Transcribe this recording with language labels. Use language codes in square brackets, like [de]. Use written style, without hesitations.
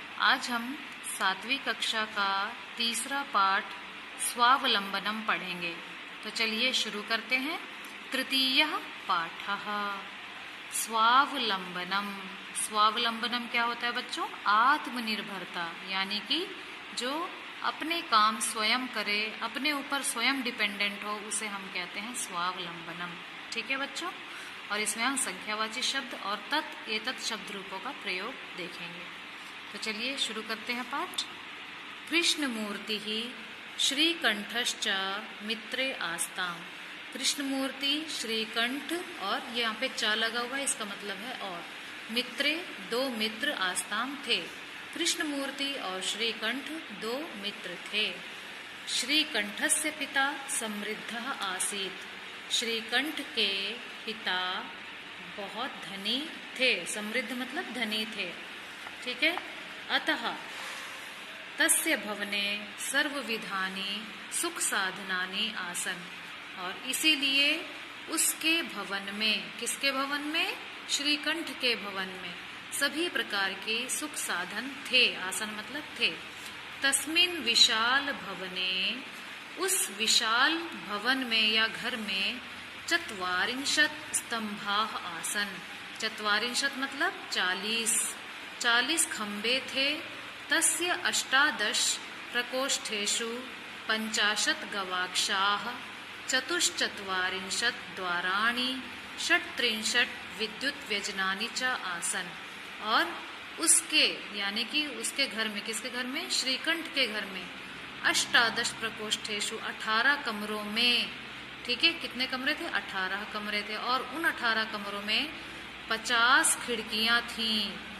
[hi] आज हम 7वीं कक्षा का तीसरा पाठ स्वावलंबनम पढ़ेंगे। तो चलिए शुरू करते हैं। [sa] तृतीयः पाठः स्वावलंबनम। [hi] स्वावलंबनम क्या होता है बच्चों? आत्मनिर्भरता, यानी कि जो अपने काम स्वयं करे, अपने ऊपर स्वयं डिपेंडेंट हो, उसे हम कहते हैं स्वावलंबनम। ठीक है बच्चों। और इसमें हम संख्यावाची शब्द और तत् एतत् शब्द रूपों का प्रयोग देखेंगे। तो चलिए शुरू करते हैं पाठ। [sa] कृष्णमूर्ति ही श्रीकंठश्च मित्रे आस्ताम। [hi] कृष्णमूर्ति, श्रीकंठ और यहाँ पे चा लगा हुआ है, इसका मतलब है और। मित्रे, दो मित्र, आस्ताम थे। कृष्णमूर्ति और श्रीकंठ दो मित्र थे। [sa] श्रीकंठस्य पिता समृद्धः आसीत्। [hi] श्रीकंठ के पिता बहुत धनी थे। समृद्ध मतलब धनी थे। ठीक है। [sa] अतः तस्य भवने सर्वविधानि सुख साधनानि आसन। [hi] और इसीलिए उसके भवन में, किसके भवन में? श्रीकंठ के भवन में सभी प्रकार के सुख साधन थे। आसन मतलब थे। [sa] तस्मिन् विशाल भवने, [hi] उस विशाल भवन में या घर में, [sa] चत्वारिंशत् स्तंभाः आसन। [hi] चत्वारिंशत् मतलब 40 खंबे थे। [sa] तस्य 18 प्रकोष्ठेषु 50 गवाक्षाः, 44 द्वाराणि, 36 विद्युत व्यजनानि च आसन। [hi] और उसके यानी कि उसके घर में, किसके घर में? श्रीकंठ के घर में 18 प्रकोष्ठेषु 18 कमरों में, ठीक है, कितने कमरे थे? 18 कमरे थे। और उन 18 कमरों में 50 खिड़कियां थीं।